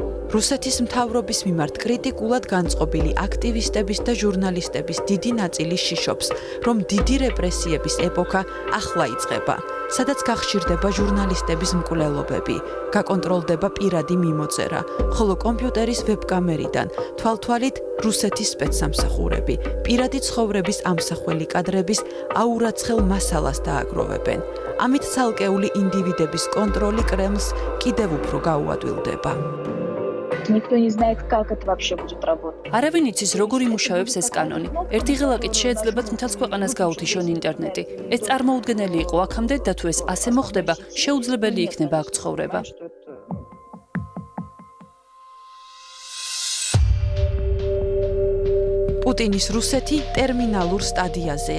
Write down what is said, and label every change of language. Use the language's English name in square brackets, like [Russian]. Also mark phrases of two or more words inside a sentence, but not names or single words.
[Georgian] რუსეთის მთავრობის მიმართ კრიტიკულად განწყობილი აქტივისტების და ჟურნალისტების დიდი ნაწილი შიშობს, რომ დიდი რეპრესიების ეპოქა ახლა იწყება, სადაც გახშირდება ჟურნალისტების მკვლელობები, გაკონტროლდება პირადი მიმოწერა, ხოლო კომპიუტერის ვებკამერიდან თვალთვალით რუსეთის სპეცსამსახურები პირადი ცხოვრების ამსახველი კადრების აურაცხელ მასალას დააგროვებენ. ამით ცალკეული ინდივიდების კონტროლი კრემლს კიდევ უფრო გაუადვილდება. [Russian] Никто не знает, как это вообще будет работать. [Georgian] არავინ იცის, როგორ იმუშავებს ეს კანონი. ერთი ღილაკით შეეძლებათ მთელს ქვეყანას გაუთიშონ ინტერნეტი. ეს წარმოუდგენელი იყო აქამდე და თუ ეს ასე მოხდება, შეუძლებელი იქნება აქ ცხოვრება. პუტინის რუსეთი ტერმინალურ სტადიაზეა.